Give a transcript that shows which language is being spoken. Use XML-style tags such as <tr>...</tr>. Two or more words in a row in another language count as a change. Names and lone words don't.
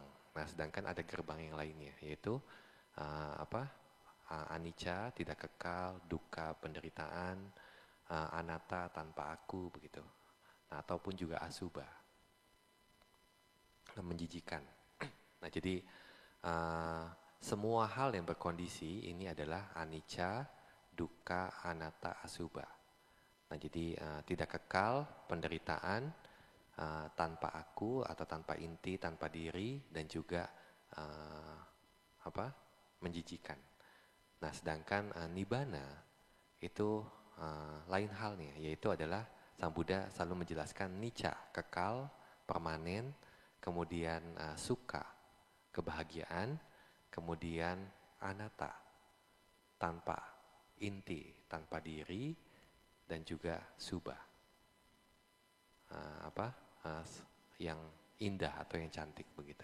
<id>Nah, sedangkan ada gerbang yang lainnya, yaitu anicca, tidak kekal, dukkha, penderitaan, anatta, tanpa aku, begitu. Nah, ataupun juga asubha, menjijikan. Nah, jadi semua hal yang berkondisi ini adalah</id> <pi>anicca, dukkha, anatta,</pi> <id>asubha. Nah, jadi tidak kekal, penderitaan, tanpa aku atau tanpa inti, tanpa diri, dan juga menjijikan. Nah, sedangkan Nibbana itu lain halnya, yaitu adalah Sang Buddha selalu menjelaskan nicca, kekal, permanen, kemudian sukha, kebahagiaan, kemudian anatta, tanpa inti, tanpa diri, dan juga subha, yang indah atau yang cantik begitu.</id>